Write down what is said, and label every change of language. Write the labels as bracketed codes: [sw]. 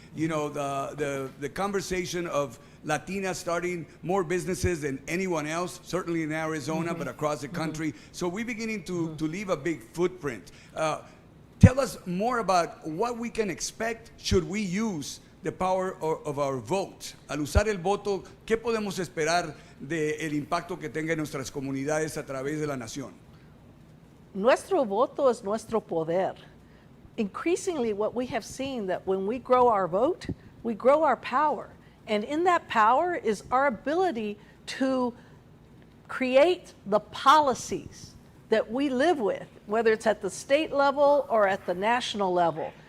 [en] You know, the conversation of Latinas starting more businesses than anyone else, certainly in Arizona, but across the country. So we're beginning to leave a big footprint. Tell us more about what we can expect should we use the power of our vote. [es] Al usar el voto, ¿qué podemos esperar del impacto que tenga en nuestras comunidades a través de la nación? Nuestro voto es nuestro poder. [en] Increasingly, what we have seen that when we grow our vote, we grow our power. And in that power is our ability to create the policies that we live with, whether it's at the state level or at the national level.